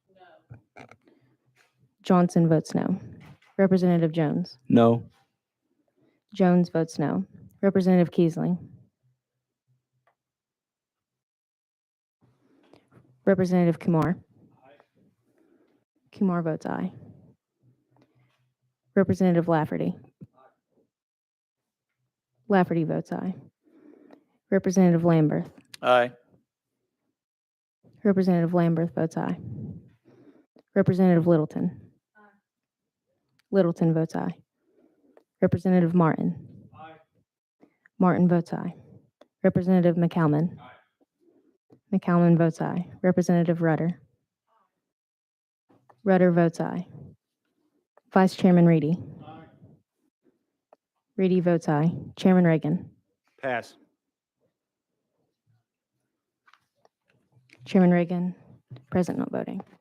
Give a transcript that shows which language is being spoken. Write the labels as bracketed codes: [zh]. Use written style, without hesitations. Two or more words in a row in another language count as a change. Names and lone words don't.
[en] Johnson votes no. Representative Jones? No. Jones votes no. Representative Kiesling? Representative Kumar? Kumar votes aye. Representative Lafferty? Lafferty votes aye. Representative Lamberth? Aye. Representative Lamberth votes aye. Representative Littleton? Littleton votes aye. Representative Martin? Martin votes aye. Representative McCalman? McCalman votes aye. Representative Rudder? Rudder votes aye. Vice Chairman Reedy? Reedy votes aye. Chairman Reagan? Pass. Chairman Reagan, present not voting.